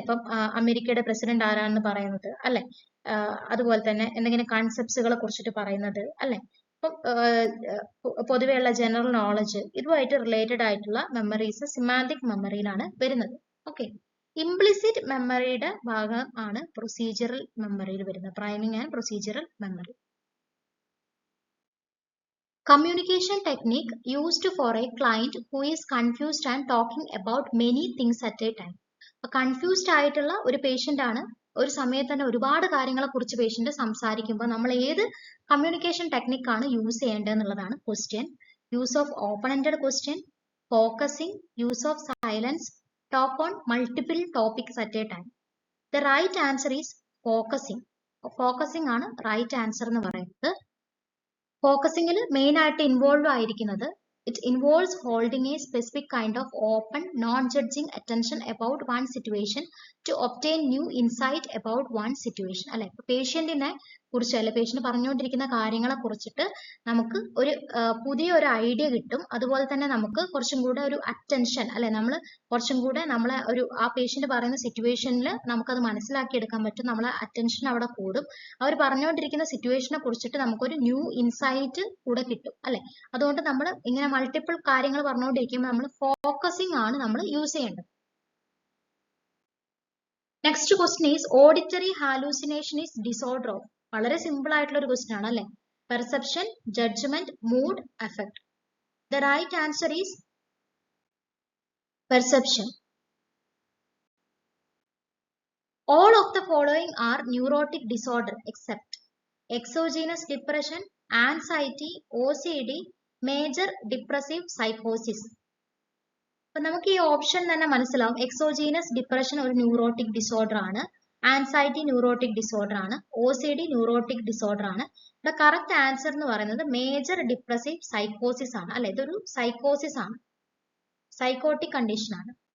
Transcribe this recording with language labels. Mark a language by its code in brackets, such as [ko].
[ml] ഇപ്പം അമേരിക്കയുടെ പ്രസിഡന്റ് ആരാണെന്ന് പറയുന്നത് അല്ലെ, അതുപോലെ തന്നെ എന്തെങ്കിലും കൺസെപ്റ്റ്സുകളെ കുറിച്ചിട്ട് പറയുന്നത് അല്ലെ. ഇപ്പം പൊതുവെയുള്ള ജനറൽ നോളജ്, ഇതുമായിട്ട് റിലേറ്റഡ് ആയിട്ടുള്ള മെമ്മറീസ് സിമാന്റിക് മെമ്മറിയിലാണ് വരുന്നത്. ഓക്കെ. ഇംപ്ലിസിറ്റ് മെമ്മറിയുടെ ഭാഗം ആണ് പ്രൊസീജിയറൽ മെമ്മറിയിൽ വരുന്നത്, priming and procedural memory. [en] Communication technique used for a client who is confused and talking about many things at a time. [ml] Confused ആയിട്ടുള്ള ഒരു പേഷ്യന്റ് ആണ്, ഒരു സമയത്ത് തന്നെ ഒരുപാട് കാര്യങ്ങളെ കുറിച്ച് പേഷ്യന്റ് സംസാരിക്കുമ്പോൾ നമ്മൾ ഏത് കമ്മ്യൂണിക്കേഷൻ ടെക്നിക് ആണ് യൂസ് ചെയ്യേണ്ടത് എന്നുള്ളതാണ് question. [en] Use of open ended question, focusing, use of silence, talk on multiple topics at a time. The right answer is focusing. [ml] Focusing ആണ് റൈറ്റ് ആൻസർ എന്ന് പറയുന്നത്. ഫോക്കസിംഗിൽ മെയിൻ ആയിട്ട് ഇൻവോൾവ് ആയിരിക്കുന്നത് [en] it involves holding a specific kind of open, non-judging attention about one situation to obtain new insight about one situation. [ml] അല്ലെ, പേഷ്യന്റിനെ കുറിച്ച് അല്ലെ, patient പറഞ്ഞുകൊണ്ടിരിക്കുന്ന കാര്യങ്ങളെ കുറിച്ചിട്ട് നമുക്ക് ഒരു പുതിയൊരു ഐഡിയ കിട്ടും. അതുപോലെ തന്നെ നമുക്ക് കുറച്ചും കൂടെ ഒരു അറ്റൻഷൻ അല്ലെ, നമ്മൾ കുറച്ചും കൂടെ നമ്മളെ ഒരു ആ പേഷ്യന്റ് പറയുന്ന സിറ്റുവേഷനിൽ നമുക്കത് മനസ്സിലാക്കിയെടുക്കാൻ പറ്റും. നമ്മളെ അറ്റൻഷൻ അവിടെ കൂടും. അവർ പറഞ്ഞുകൊണ്ടിരിക്കുന്ന സിറ്റുവേഷനെ കുറിച്ചിട്ട് നമുക്കൊരു ന്യൂ ഇൻസൈറ്റ് കൂടെ കിട്ടും അല്ലെ. അതുകൊണ്ട് നമ്മൾ ഇങ്ങനെ മൾട്ടിപ്പിൾ കാര്യങ്ങൾ പറഞ്ഞുകൊണ്ടിരിക്കുമ്പോൾ നമ്മൾ ഫോക്കസിംഗ് ആണ് നമ്മൾ യൂസ് ചെയ്യേണ്ടത്. [en] Next question is auditory hallucination is disorder of. [ml] വളരെ സിമ്പിൾ ആയിട്ടുള്ള ഒരു ക്വസ്റ്റ്യൻ ആണ് അല്ലെ. [en] Perception, judgement, mood, affect. The right answer is perception. All of the following are neurotic disorder except exogenous depression, anxiety, OCD, [ml] major depressive സൈക്കോസിസ്. അപ്പൊ നമുക്ക് ഈ option തന്നെ മനസ്സിലാവും. എക്സോജീനസ് ഡിപ്രഷൻ ഒരു ന്യൂറോട്ടിക് ഡിസോർഡർ ആണ്, ആൻസൈറ്റി ന്യൂറോട്ടിക് ഡിസോർഡർ ആണ്, OCD neurotic disorder ആണ്. ഇവിടെ കറക്റ്റ് ആൻസർ എന്ന് പറയുന്നത് മേജർ ഡിപ്രസീവ് സൈക്കോസിസ് ആണ് അല്ലെ. ഇതൊരു സൈക്കോസിസ് ആണ്, സൈക്കോട്ടിക് കണ്ടീഷൻ ആണ്.